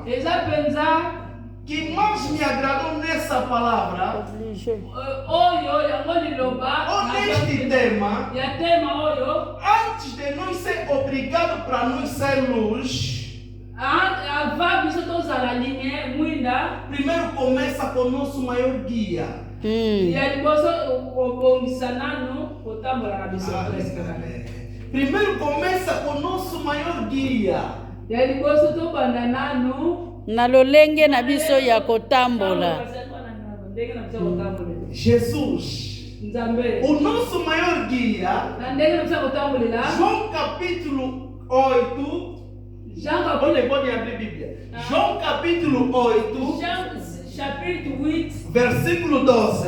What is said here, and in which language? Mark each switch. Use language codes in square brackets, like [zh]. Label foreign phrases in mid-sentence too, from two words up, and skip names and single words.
[pt] Que mais me agradou nessa palavra, ou neste tema, antes de nós ser obrigados para nós ser luz, primeiro começa com o nosso maior guia. Primeiro começa com o nosso maior guia. [ln] Na lolenge na biso ya kotambola. [pt] Jesus. O nosso maior guia. João capítulo 8. Pode abrir a Bíblia. João capítulo 8. Versículo 12.